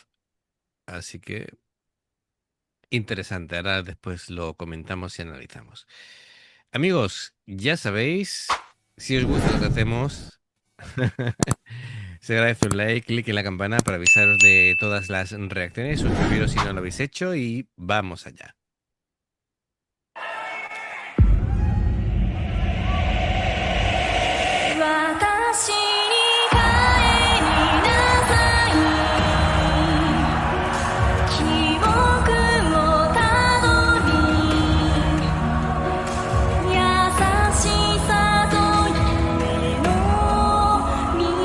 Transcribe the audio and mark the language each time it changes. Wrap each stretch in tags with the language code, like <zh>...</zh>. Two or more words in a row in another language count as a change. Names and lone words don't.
<es>Así que interesante, ahora después lo comentamos y analizamos. Amigos, ya sabéis, si os gusta lo que hacemos. Se agradece un like, clic en la campana para avisaros de todas las reacciones, suscribiros si no lo habéis hecho y vamos allá.</es> <ja>私に帰りなさい記憶をたどり優しさと夢の源</ja>